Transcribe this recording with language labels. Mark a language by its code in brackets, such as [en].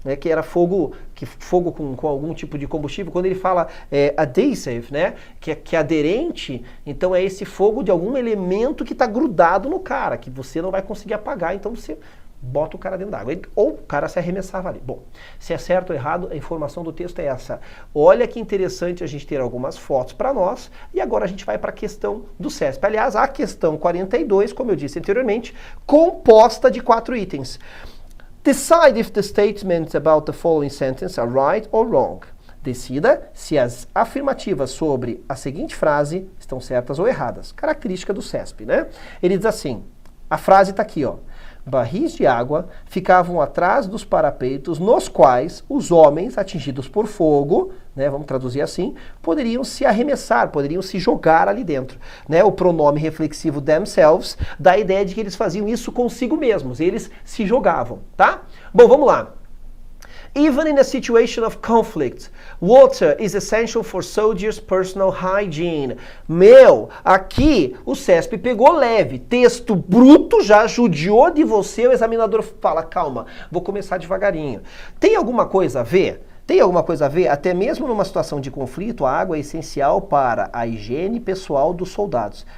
[pt] Que era fogo com algum tipo de combustível. Quando ele fala adhesive, né, que é aderente, então é esse fogo de algum elemento que está grudado no cara, que você não vai conseguir apagar, então você bota o cara dentro d'água. Ou o cara se arremessava ali. Bom, se é certo ou errado, a informação do texto é essa. Olha que interessante a gente ter algumas fotos para nós, e agora a gente vai para a questão do CESP. Aliás, a questão 42, como eu disse anteriormente, composta de 4 itens. [en] Decide if the statements about the following sentence are right or wrong. [pt] Decida se as afirmativas sobre a seguinte frase estão certas ou erradas. Característica do CESP, né? Ele diz assim, a frase está aqui, ó. Barris de água ficavam atrás dos parapeitos nos quais os homens atingidos por fogo, né, vamos traduzir assim, poderiam se arremessar, poderiam se jogar ali dentro. Né? O pronome reflexivo themselves dá a ideia de que eles faziam isso consigo mesmos, eles se jogavam, tá? Bom, vamos lá. [en] Even in a situation of conflict, water is essential for soldiers' personal hygiene. [pt] Meu, aqui o CESP pegou leve, texto bruto, já judiou de você, o examinador fala, calma, vou começar devagarinho. Tem alguma coisa a ver? Tem alguma coisa a ver? Até mesmo numa situação de conflito, a água é essencial para a higiene pessoal dos soldados.